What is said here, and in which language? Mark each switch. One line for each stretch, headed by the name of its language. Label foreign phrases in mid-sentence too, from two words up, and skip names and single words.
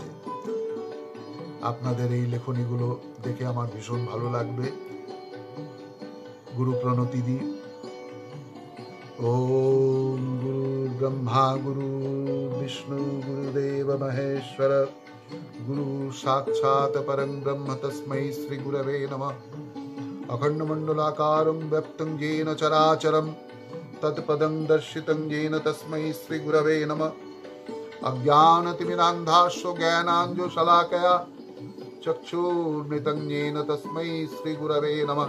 Bangla: আপনাদের এই লেখনীগুলো দেখে আমার ভীষণ ভালো লাগবে। গুরু প্রণতি দিই।
Sanskrit: ওম গুরু ব্রহ্মা গুরু বিষ্ণু গুরুদেব মহেশ্বর, গুরু সাক্ষাৎ পরং ব্রহ্ম তস্मै শ্রী গুরবে নমঃ। अखंड मंडलाकारं व्याप्तं येन चराचरं तत्पदं दर्शितं येन तस्मै श्री गुरवे नमः। अज्ञानतिमिरान्धास्यो ज्ञानाञ्जनशलाकया चक्षुर्मृतं येन तस्मै श्री गुरवे नमः।